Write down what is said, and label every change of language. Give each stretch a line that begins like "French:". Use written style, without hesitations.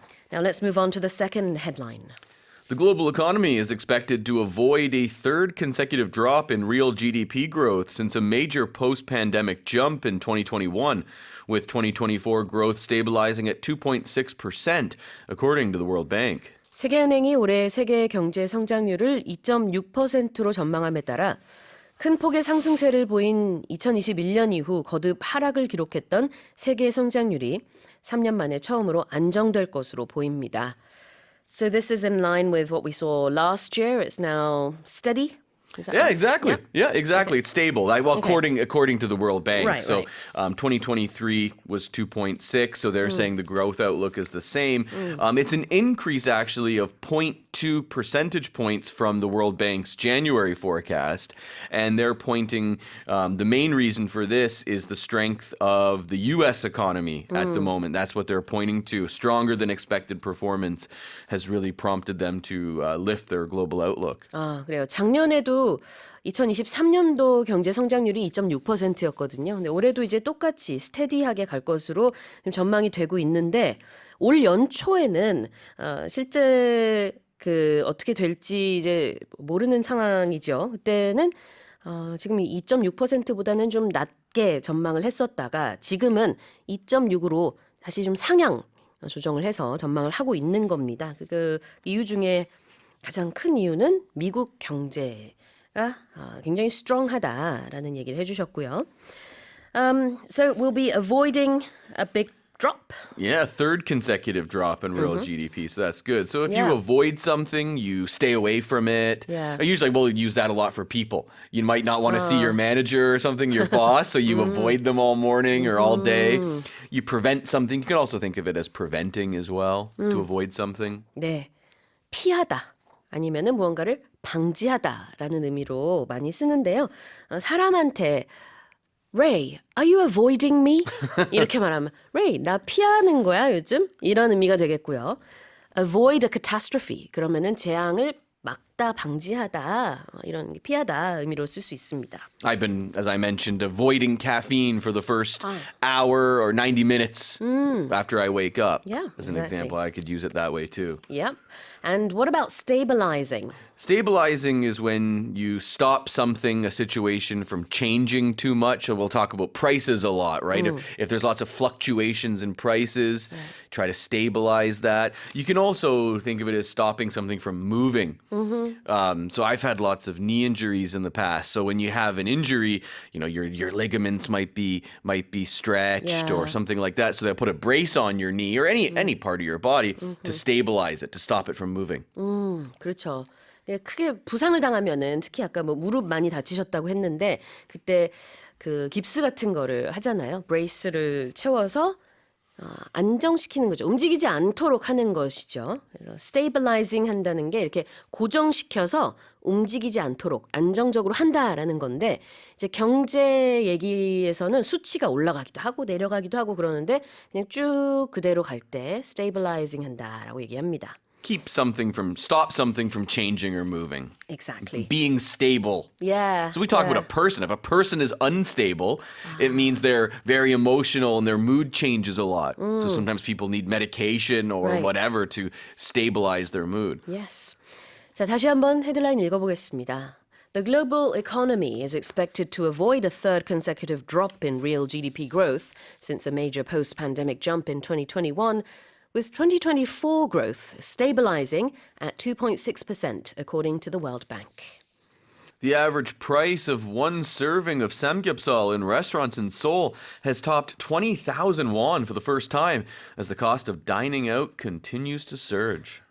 English: Now let's move on to the second headline. The global economy is expected to avoid a third consecutive drop in real GDP growth since a major post-pandemic jump in 2021, with 2024 growth stabilizing at 2.6%, according to the World Bank.
Korean: 세계은행이 올해 세계 경제 성장률을 2.6%로 전망함에 따라 큰 폭의 상승세를 보인 2021년 이후 거듭 하락을 기록했던 세계 성장률이 3년 만에 처음으로 안정될 것으로 보입니다.
English: So this is in line with what we saw last year. It's now steady. Is that Yeah, right? exactly. Yeah, exactly. It's stable. According to the World Bank. Right, so, right. 2023 was 2.6. So they're saying the growth outlook is the same. It's an increase actually of 0.2 percentage points from the World Bank's January forecast, and they're pointing. The main reason for this is the strength of the U.S. economy at the moment. That's what they're pointing to. Stronger than expected performance has really prompted them to lift their global outlook.
Korean: 아, 그래요. 작년에도 2023년도 경제 성장률이 2.6%였거든요. 근데 올해도 이제 똑같이 스테디하게 갈 것으로 지금 전망이 되고 있는데 올 연초에는 실제 어떻게 될지 이제 모르는 상황이죠. 그때는 지금 2.6%보다는 좀 낮게 전망을 했었다가 지금은 2.6으로 다시 좀 상향 조정을 해서 전망을 하고 있는 겁니다. 그 이유 중에 가장 큰 이유는 미국 경제가 굉장히 strong하다라는 얘기를 해주셨고요.
English: So we'll be avoiding a big drop. Yeah, third consecutive drop in real GDP. So that's good. So if Yeah. you avoid something, you stay away from it. Yeah. I usually will use that a lot for people. You might not want to see your manager or something, your boss, so you avoid them all morning or all day. You prevent something. You can also think of it as preventing as well, to avoid something.
Korean: 네, 피하다 아니면은 무언가를 방지하다라는 의미로 많이 쓰는데요. 사람한테
English: Ray, are you avoiding me?
Korean: 이렇게 말하면 Ray, 나 피하는 거야 요즘? 이런 의미가 되겠고요.
English: Avoid a catastrophe.
Korean: 그러면은 재앙을 막다, 방지하다, 이런 피하다 의미로 쓸 수 있습니다.
English: I've been, as I mentioned, avoiding caffeine for the first hour or 90 minutes after I wake up. Yeah, As an exactly. example, I could use it that way too. Yep. And what about stabilizing? Stabilizing is when you stop something, a situation from changing too much. So we'll talk about prices a lot, right? If there's lots of fluctuations in prices, try to stabilize that. You can also think of it as stopping something from moving. So I've had lots of knee injuries in the past. So when you have an injury, you know, your ligaments might be stretched or Yeah. something like that. So they'll put a brace on your knee or any part of your body to stabilize it, to stop it from moving.
Korean: 그렇죠. 크게 부상을 당하면은 특히 아까 뭐 무릎 많이 다치셨다고 했는데 그때 그 깁스 같은 거를 하잖아요. 브레이스를 채워서 안정시키는 거죠. 움직이지 않도록 하는 것이죠. 그래서 stabilizing 한다는 게 이렇게 고정시켜서 움직이지 않도록 안정적으로 한다라는 건데 이제 경제 얘기에서는 수치가 올라가기도 하고 내려가기도 하고 그러는데 그냥 쭉 그대로 갈 때 stabilizing 한다라고 얘기합니다.
English: stop something from changing or moving. Exactly. Being stable. Yeah. So we talk about a person. If a person is unstable, it means they're very emotional and their mood changes a lot. So sometimes people need medication or Right. whatever to stabilize their mood. Yes.
Korean: 자, 다시 한번 헤드라인 읽어보겠습니다.
English: The global economy is expected to avoid a third consecutive drop in real GDP growth since a major post-pandemic jump in 2021, with 2024 growth stabilizing at 2.6%, according to the World Bank. The average price of one serving of samgyeopsal in restaurants in Seoul has topped 20,000 won for the first time as the cost of dining out continues to surge.